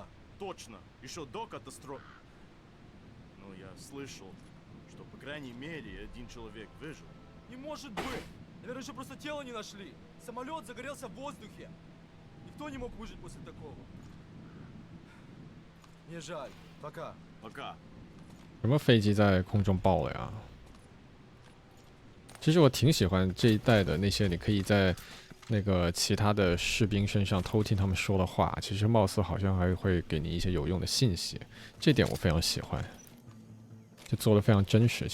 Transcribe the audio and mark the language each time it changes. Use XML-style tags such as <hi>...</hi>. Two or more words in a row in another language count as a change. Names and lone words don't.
<ru>Точно, еще до катастрофы. Но я слышал, что по крайней мере один человек выжил. Не может быть! Наверное, еще просто тело не нашли. Самолет загорелся в воздухе. Никто не мог выжить после такого. Мне жаль. Пока. Пока.</ru> <zh>什么飞机在空中爆了呀？其实我挺喜欢这一代的那些，你可以在那个其他的士兵身上偷听他们说的话，其实貌似好像还会给你一些有用的信息，这点我非常喜欢，就做的非常真实。</zh>